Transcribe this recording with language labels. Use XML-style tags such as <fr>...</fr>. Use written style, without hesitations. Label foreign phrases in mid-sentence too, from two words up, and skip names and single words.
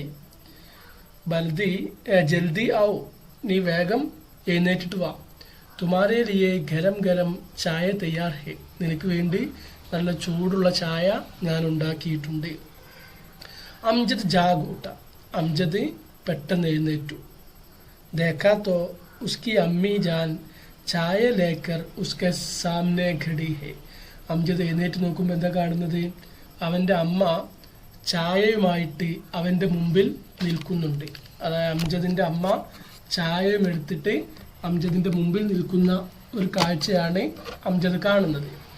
<hi>जल्दी जल्दी आओ,</hi> <ml>നീ വേഗം എഴുന്നേറ്റിട്ട് വാ.</ml> <hi>तुम्हारे लिए गरम गरम चाय तैयार है.</hi> <ml>നിനക്ക് വേണ്ടി നല്ല ചൂടുള്ള ചായ ഞാൻ ഉണ്ടാക്കിയിട്ടുണ്ട്.</ml> <hi>अमजद जाग उठा.</hi> <ml>അംജദ് പെട്ടെന്ന് എഴുന്നേറ്റു.</ml> <hi>देखा तो उसकी अम्मी जान चाय लेकर उसके सामने खड़ी है.</hi> <ml>അംജദ് എഴുന്നേറ്റ് നോക്കുമ്പോൾ എന്താ കാണുന്നത്? അവൻ്റെ അമ്മ ചായയുമായിട്ട് അവൻ്റെ മുമ്പിൽ നിൽക്കുന്നുണ്ട്. അതായത് അംജദിൻ്റെ അമ്മ ചായയും എടുത്തിട്ട് അംജദിൻ്റെ മുമ്പിൽ നിൽക്കുന്ന ഒരു കാഴ്ചയാണ് അംജദ് കാണുന്നത്.</ml>